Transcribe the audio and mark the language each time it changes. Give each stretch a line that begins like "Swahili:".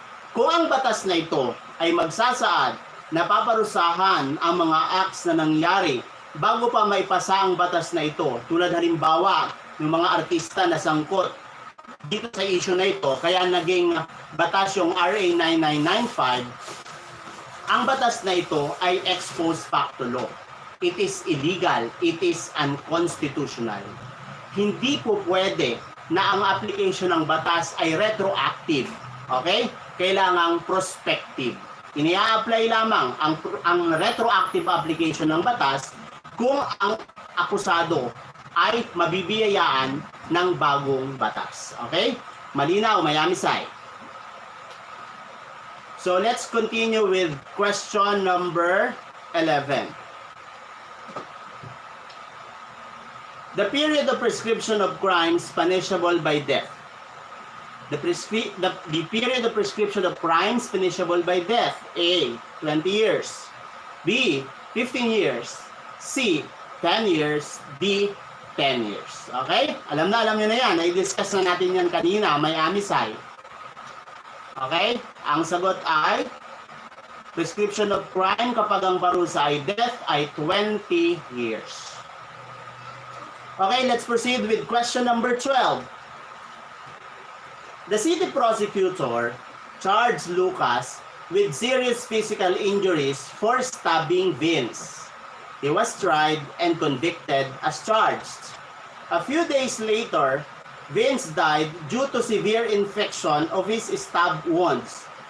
Filipino: Kung ang batas na ito ay magsasaad na paparusahan ang mga acts na nangyari bago pa maipasa ang batas na ito, tulad halimbawa ng mga artista na sangkot dito sa issue na ito, kaya naging batas yung RA 9995, ang batas na ito ay ex post facto law.
English: It is illegal, it is unconstitutional.
Filipino: Hindi po pwede na ang application ng batas ay retroactive. Okay? Kailangang prospective. Inia-apply lamang ang retroactive application ng batas kung ang akusado ay mabibiyayaan ng bagong batas. Okay? Malinaw, Mayamisay.
English: So let's continue with question number 11. The period of prescription of crimes punishable by death. The period of prescription of crimes punishable by death. A. 20 years. B. 15 years. C. 10 years. D. 10 years. Okay?
Filipino: Alam nyo na yan. I-discuss na natin yan kanina. May amisay. Okay? Ang sagot ay prescription of crime kapag ang parusa ay death ay 20 years.
English: Okay, let's proceed with question number 12. The city prosecutor charged Lucas with serious physical injuries for stabbing Vince. He was tried and convicted as charged. A few days later, Vince died due to severe infection of his stab wounds.